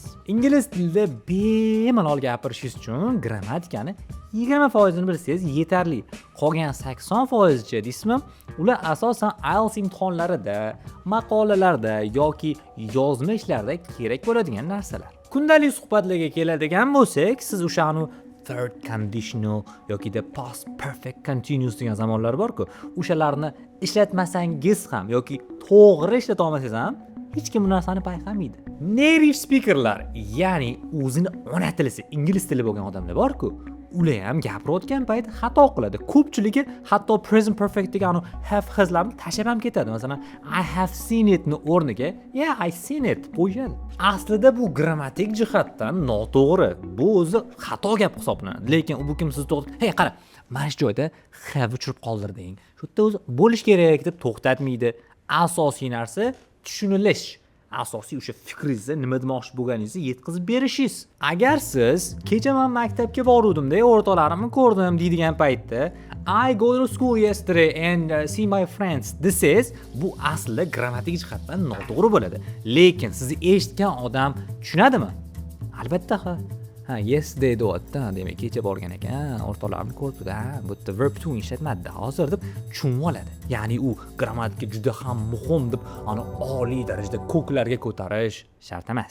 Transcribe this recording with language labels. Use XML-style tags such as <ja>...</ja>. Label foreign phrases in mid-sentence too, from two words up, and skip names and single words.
<uz>Ingliz tilida bemalol gapirishingiz uchun grammatikani 20% ni bilsangiz yetarli. Qolgan 80% deysizmi? Ular asosan IELTS imtihonlarida, maqolalarda yoki yozma ishlarda kerak bo'ladigan narsalar. Kundalik suhbatlarga keladigan bo'lsak, siz o'shani</uz> <en>third conditional</en> <uz>yoki</uz> <en>the past perfect continuous</en> <uz>degan zamonlar bor-ku, o'shalarni ishlatmasangiz ham yoki to'g'ri ishlata olmasangiz ham hech kim bu narsani payqamaydi.</uz> <en>Native speakerlar,</en> <uz>ya'ni o'zini ona tilisi ingliz tili bo'lgan odamlar bor-ku, ular ham gapirayotgan payt xato qiladi. Ko'pchiligi hatto</uz> <en>present perfect</en> <uz>degan</uz> <en>have haslarni</en> <uz>tashab ham ketadi. Masalan,</uz> <en>I have seen it</en> <uz>ni o'rniga</uz> <en>yeah, I seen it</en> <uz>qo'yadi. Aslida bu grammatik jihatdan noto'g'ri. Bu o'zi xato gap hisoblanadi. Lekin bu kim siz to'g'ri, hey qara, mana shu joyda have uchirib qoldirding. Shu yerda o'zi bo'lish kerak deb to'xtatmaydi. Asosiy narsa tushunilish. Asosiy o'sha fikringizni nima demoqchi bo'lganingizni yetkazib berishingiz. Agar siz kecha men maktabga boruvdim-da, o'rtoqlarimni ko'rdim deydigan paytda</uz> <en>I go to school yesterday and see my friends</en> <uz>desangiz, bu aslida grammatik jihatdan noto'g'ri bo'ladi. Lekin sizni eshitgan odam tushunadimi? Albatta yesterday deyapti, demak kecha borgan ekan, o'rtoqlarimni ko'ribdi-da, bu yerda</uz> <en>verb to</en> <uz>ishlatmadi hozir deb tushunib oladi. Ya'ni u grammatika juda ham muhim deb ani oliy darajada ko'klarga ko'tarish shart emas.</uz>